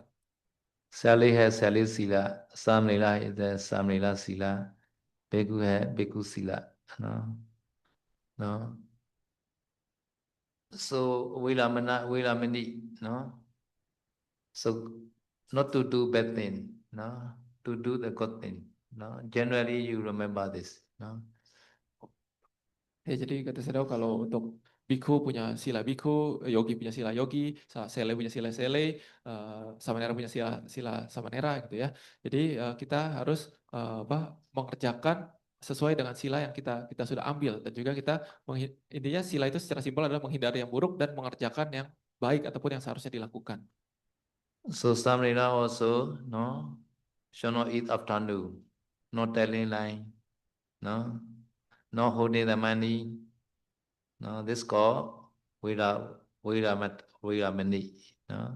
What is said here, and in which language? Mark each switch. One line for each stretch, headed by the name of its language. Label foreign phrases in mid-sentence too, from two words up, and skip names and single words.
English: Sally has Sally Sila, Samlila is the Samlila Sila, Bhikkhu has Bhikkhu Sila. No? No? So Vilamani, no? So not to do bad thing, no? To do the good thing. No? Generally you remember this. No?
Indonesian: Ya, jadi kata saya kalau untuk bhikkhu punya sila bhikkhu, yogi punya sila yogi, sele punya sila sele, samanera punya sila samanera gitu ya. Jadi kita harus mengerjakan sesuai dengan sila yang kita sudah ambil, dan juga kita intinya sila itu secara simpel adalah menghindari yang buruk dan mengerjakan yang baik ataupun yang seharusnya dilakukan.
English: So Samlila also, no? Shall not eat afternoon, not telling lie, no? Not holding the money. No, this called Viramani. No?